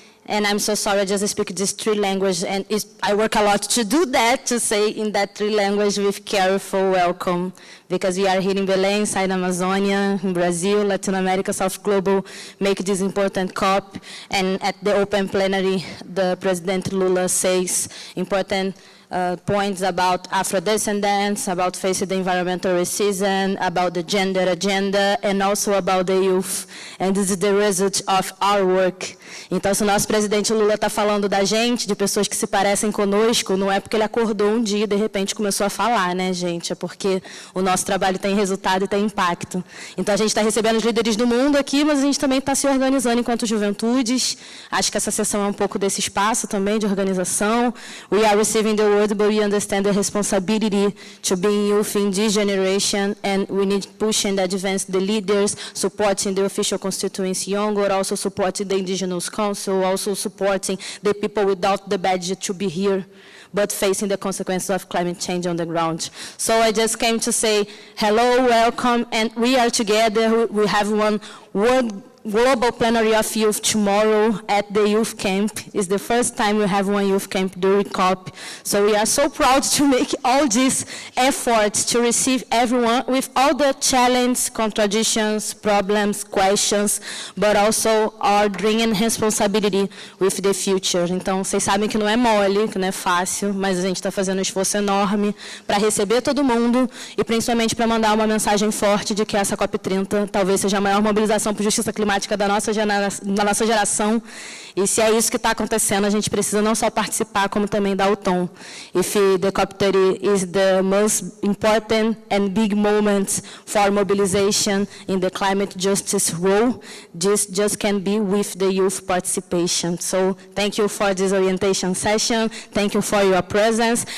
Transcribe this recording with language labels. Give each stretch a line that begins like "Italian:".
English: And I'm so sorry, I just speak these 3 languages, and I work a lot to do that, to say in that 3 languages with careful welcome, because we are here in Belem, inside Amazonia, in Brazil, Latin America, South Global, make this important COP, and at the open plenary, the President Lula says important points about Afro-descendants, about facing the environmental racism, about the gender agenda, and also about the youth. And this is the result of our work.
Portuguese: Então, se o nosso presidente Lula está falando da gente, de pessoas que se parecem conosco, não é porque ele acordou um dia e de repente começou a falar, né, gente? É porque o nosso trabalho tem resultado e tem impacto. Então, a gente está recebendo os líderes do mundo aqui, mas a gente também está se organizando enquanto juventudes. Acho que essa sessão é um pouco desse espaço também de organização.
English: We are receiving the word, but we understand the responsibility to be youth in this generation, and we need to push and advance the leaders, supporting the official constituency younger, also supporting the indigenous council, also supporting the people without the badge to be here, but facing the consequences of climate change on the ground. So I just came to say hello, welcome, and we are together. We have one world global plenary of youth tomorrow at the youth camp. It's the first time we have one youth camp during COP. So we are so proud to make all these efforts to receive everyone with all the challenges, contradictions, problems, questions, but also our dream and responsibility with the future.
Portuguese: Então, vocês sabem que não é mole, que não é fácil, mas a gente está fazendo um esforço enorme para receber todo mundo e principalmente para mandar uma mensagem forte de que essa COP30 talvez seja a maior mobilização por justiça climática da nossa geração, e se é isso que está acontecendo, a gente precisa não só participar, como também dar o tom.
English: If the COP30 is the most important and big moment for mobilization in the climate justice role, this just can be with the youth participation. So thank you for this orientation session. Thank you for your presence.